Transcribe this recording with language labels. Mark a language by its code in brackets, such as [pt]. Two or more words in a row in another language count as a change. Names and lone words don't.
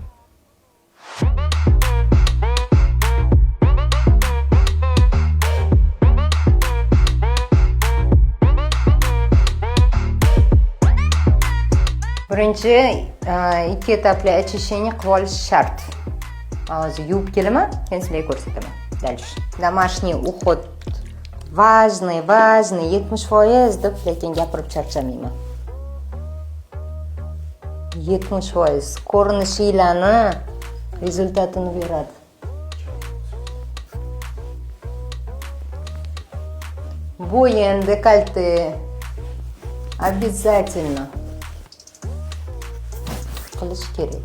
[uz] Birinchi ikki etapli очищение qilib olish shart. Hozir yuvib kelaman, keyin sizlarga ko'rsataman. [ru] Дальше. Домашний уход важный, [uz] 70% deb lekin gapirib charchamayman. 70% ko'rinishinglarni rezultatini beradi. Bo'yin, dekolte обязательно qilish kerak.